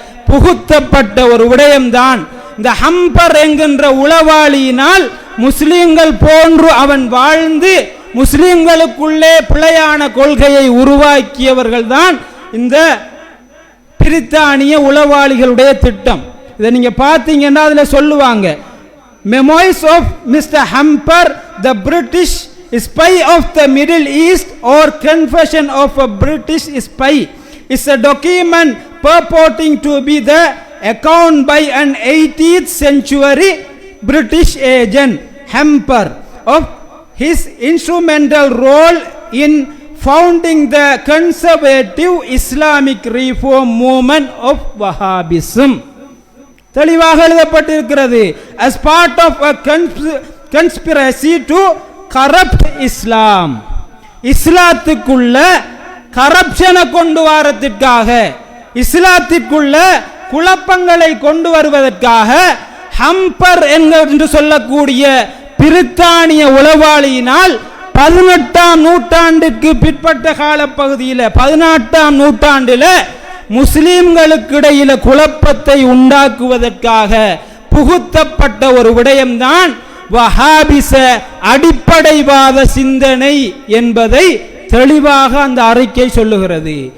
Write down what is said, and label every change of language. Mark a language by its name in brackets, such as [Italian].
[Tamil] புகுத்தப்பட்ட ஒரு விடயம்தான் இந்த ஹம்பர் என்கின்ற உளவாளியினால் முஸ்லிம்கள் போன்று அவன் வாழ்ந்து முஸ்லிம்களுக்குள்ளே பிழையான கொள்கையை உருவாக்கியவர்கள் தான் இந்த பிரித்தானிய உளவாளிகளுடைய திட்டம். இதை நீங்க பார்த்தீங்கன்னா அதுல சொல்லுவாங்க, [English] Memoirs of Mr. Hamper, the British spy of the Middle East, or Confession of a British spy, is a document purporting to be the account by an 18th century British agent Hamper of his instrumental role in founding the conservative Islamic reform movement of Wahhabism. [Tamil] தெளிவாக எழுதப்பட்டிருக்கிறது. [English] as part of a conspiracy to corrupt Islam, [Tamil] இஸ்லாத்துக்குள்ள கரப்ஷனை கொண்டு வரத்திற்காக, இஸ்லாத்திற்குள்ள குழப்பங்களை கொண்டு வருவதற்காக Humber என்று சொல்லக்கூடிய பிரித்தானிய உளவாளியினால் 18ஆம் நூற்றாண்டுக்கு பிற்பட்ட காலப்பகுதியில் 18ஆம் நூற்றாண்டில் முஸ்லிம்களுக்கு இடையில குழப்பத்தை உண்டாக்குவதற்காக புகுத்தப்பட்ட ஒரு விடயம்தான் வஹாபிச அடிப்படைவாத சிந்தனை என்பதை தெளிவாக அந்த அறிக்கை சொல்லுகிறது.